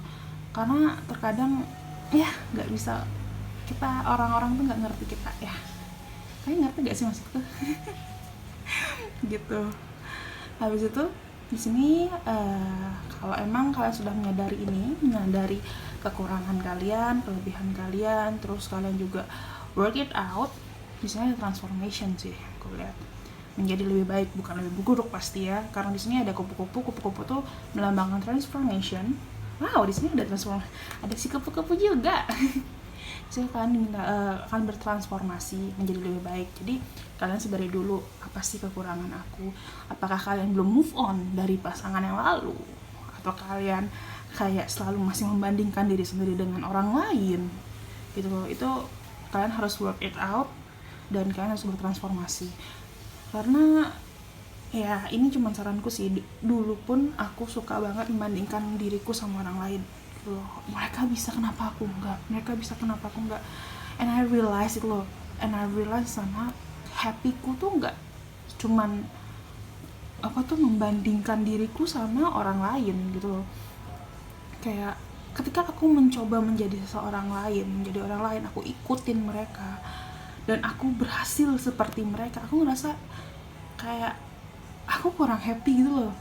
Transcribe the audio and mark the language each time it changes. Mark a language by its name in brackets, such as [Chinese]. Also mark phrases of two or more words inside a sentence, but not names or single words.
[Indonesian] Karena terkadang ya nggak bisa, kita orang-orang tuh nggak ngerti kita ya. Kalian ngerti gak sih maksudku? Gitu. Habis itu di sini kalau emang kalian sudah menyadari kekurangan kalian, kelebihan kalian, terus kalian juga [English] work it out, [Indonesian] di sini ada transformation sih, aku lihat menjadi lebih baik, bukan lebih buruk pasti ya, karena di sini ada kupu-kupu tuh melambangkan transformation. Wow, di sini ada si kupu-kupu juga. Jadi kalian akan bertransformasi menjadi lebih baik. Jadi kalian sadari dulu, apa sih kekurangan aku, apakah kalian belum [English] move on [Indonesian] dari pasangan yang lalu, atau kalian kayak selalu masih membandingkan diri sendiri dengan orang lain gitu loh. Itu kalian harus [English] work it out [Indonesian] dan kalian harus bertransformasi. Karena ya ini cuma saranku sih, dulu pun aku suka banget membandingkan diriku sama orang lain. Mereka bisa, kenapa aku enggak, mereka bisa, kenapa aku enggak. [English] And I realize [Indonesian] sama happyku tuh enggak cuman apa tuh membandingkan diriku sama orang lain gitu loh. Kayak ketika aku mencoba menjadi seseorang lain, menjadi orang lain, aku ikutin mereka dan aku berhasil seperti mereka, aku ngerasa kayak aku kurang happy gitu loh.